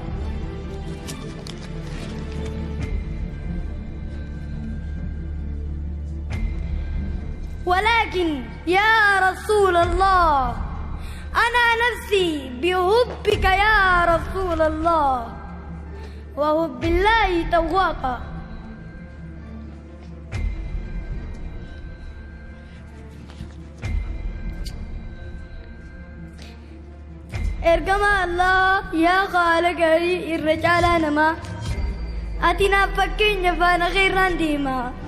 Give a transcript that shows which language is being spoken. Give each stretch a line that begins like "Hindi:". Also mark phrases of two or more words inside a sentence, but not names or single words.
Arabic: ولكن يا رسول الله أنا نفسي بحبك يا رسول الله، وحب الله تواقا.
Oromo: ergama Allah yaa qaala gaarii irra caalaa namaa, ati naaf fakkeenya faana keerraan deemaa.